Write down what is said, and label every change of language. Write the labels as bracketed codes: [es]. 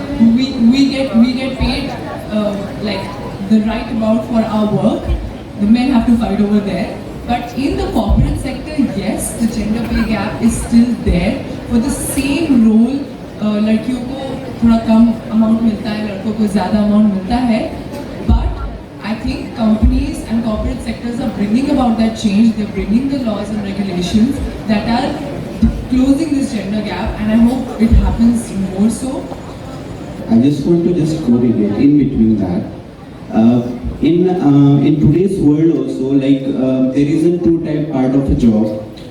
[en] We get paid like the right amount for our work. The men have to fight over there. But in the corporate sector, yes, the gender pay gap is still there. For the same role, [hi] लड़कियों को थोड़ा कम amount मिलता है, लड़कों को ज़्यादा amount मिलता है. [en] But I think companies and corporate sectors are bringing about that change. They're bringing the laws and regulations that are closing this gender gap, and I hope it happens more so. I just want to just correlate in between that. In today's world also, there is a two-type part of a job.